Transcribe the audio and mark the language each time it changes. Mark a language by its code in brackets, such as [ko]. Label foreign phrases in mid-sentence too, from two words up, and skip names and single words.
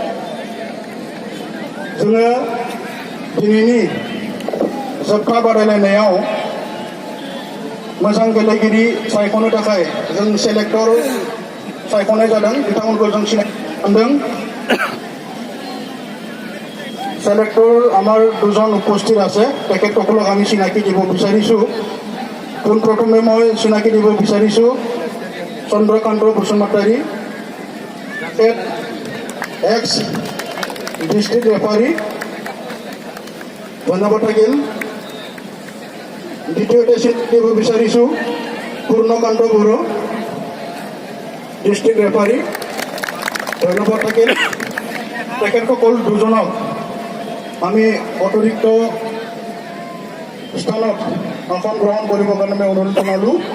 [brx] जोङो दिनैनि जोबथा बादायलायनायाव मोजां गेलेगिरि सायख'नो थाखाय जों सेलेक्टर सायख'नाय जादों बिथांमोनखौ जों सिनायदों [as] सेलेक्टर আমাৰ দুজন উপস্থিত আছে তেখেতসকলক আমি চিনাকি দিব বিচাৰিছোঁ পোনপ্ৰথমে মই চিনাকি দিব বিচাৰিছোঁ চন্দ্ৰকান্ত বসুমতাৰী [en] Ex district referee [as] ধন্যবাদ থাকিল দ্বিতীয়তে চিনাকি দিব বিচাৰিছোঁ পূৰ্ণকান্ত বড়ো [en] district referee [as] ধন্যবাদ থাকিল তেখেতসকল দুজনক আমি অতিৰিক্ত স্থানত আসন গ্ৰহণ কৰিবৰ কাৰণে মই অনুৰোধ জনালোঁ